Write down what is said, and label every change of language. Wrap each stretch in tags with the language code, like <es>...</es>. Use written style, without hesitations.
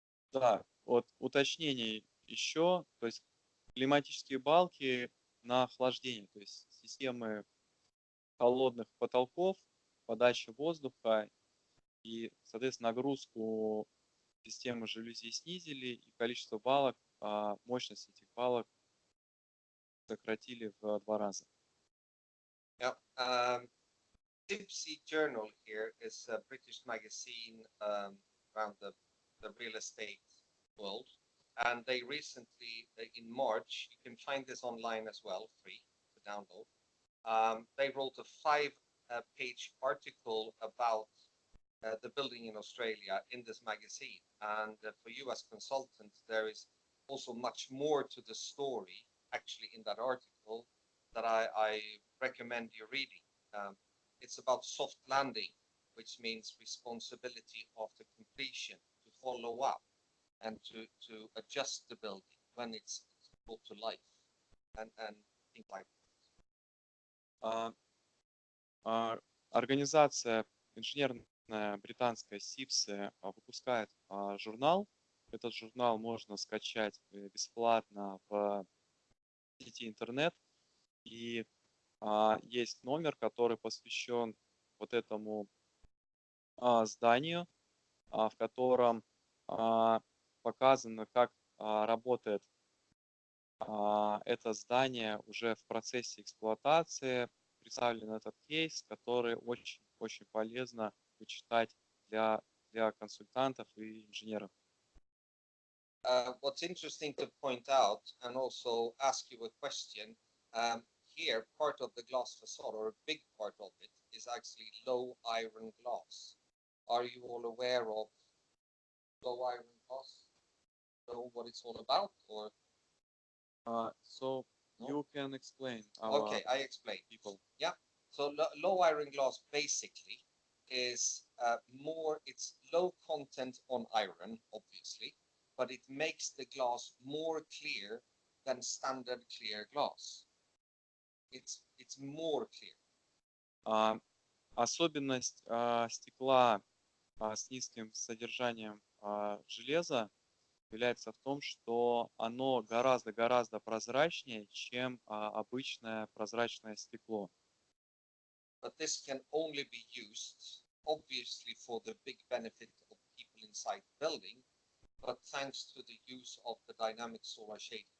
<ru>Да, вот уточнение еще, то есть климатические балки на охлаждение, то есть системы холодных потолков, подачи воздуха и, соответственно, нагрузку системы жалюзи снизили, и количество балок, мощность этих балок сократили в 2 раза. Yeah.</ru> <en>Tipsy Journal here is a British magazine around the real estate world, and they recently, in March, you can find this online as well, free to download. They wrote a 5-page article about the building in Australia in this magazine, and for you as consultants, there is also much more to the story actually in that article that I recommend you reading. It's about soft landing, which means responsibility after completion, to follow up and to adjust the building when it's brought to life and things like that.</en> <ru>Организация инженерная британская СИПСы выпускает журнал. Этот журнал можно скачать бесплатно в сети интернет. И есть номер, который посвящен вот этому зданию, в котором показано, как работает это здание уже в процессе эксплуатации. Представлен этот кейс, который очень полезно почитать для консультантов и инженеров.</ru> <en>What's interesting to point out and also ask you a question, here part of the glass facade, or a big part of it, is actually low iron glass. Are you all aware of low iron glass? Know what it's all about, or? So no? You can explain. Okay, I explain. People. Yeah. So low iron glass basically is it's low content on iron, obviously, but it makes the glass more clear than standard clear glass. It's more clear.</en> <ru>Особенность стекла с низким содержанием железа является в том, что оно гораздо прозрачнее, чем обычное прозрачное стекло.</ru> <en>But this can only be used, obviously, for the big benefit of people inside the building, but thanks to the use of the dynamic solar shading.</en>